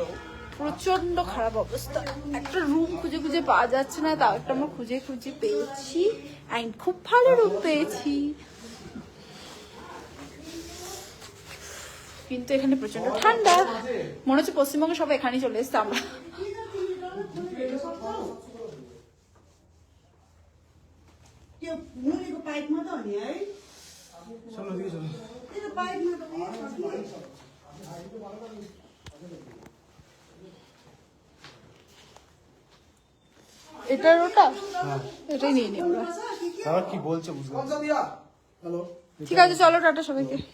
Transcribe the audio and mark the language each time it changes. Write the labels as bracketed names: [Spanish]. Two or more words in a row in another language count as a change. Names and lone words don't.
[Bangla] প্রচন্ড খারাপ অবস্থা। একটা রুম খুঁজে খুঁজে পাওয়া যাচ্ছে না, তাও একটা আমরা খুঁজে খুঁজে পেয়েছি, এন্ড খুব ভালো রুম পেয়েছি। কিন্তু এখানে প্রচন্ড ঠান্ডা, মনে হচ্ছে পশ্চিমবঙ্গে সব এখানেই চলে এসছে আমরা। [Nepali] त्यो मुनिको पाइपमा त हो नि है। [Bangla] চলো দিকে চলো। [Nepali] त्यो पाइपमा त उयो छ नि। [Bangla] এটার ওটা এটাই নিয়ে নিই আমরা। কি বলছে বুঝলাম। হ্যালো, ঠিক আছে, চলো টাটা সবাইকে।